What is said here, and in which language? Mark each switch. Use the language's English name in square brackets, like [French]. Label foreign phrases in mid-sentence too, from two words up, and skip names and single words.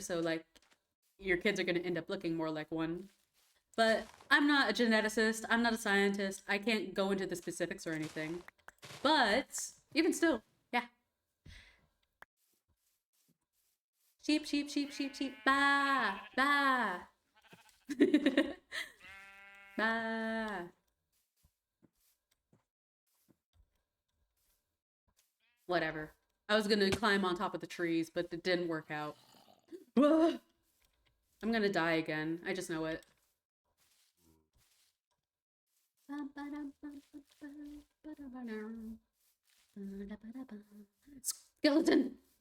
[English] So, like, your kids are gonna end up looking more like one. But I'm not a geneticist, I'm not a scientist, I can't go into the specifics or anything. But, even still, yeah. Sheep, sheep, sheep, sheep, sheep, ba, ba. Bah. Whatever. I was gonna climb on top of the trees, but it didn't work out. I'm gonna die again. I just know it. Skeleton!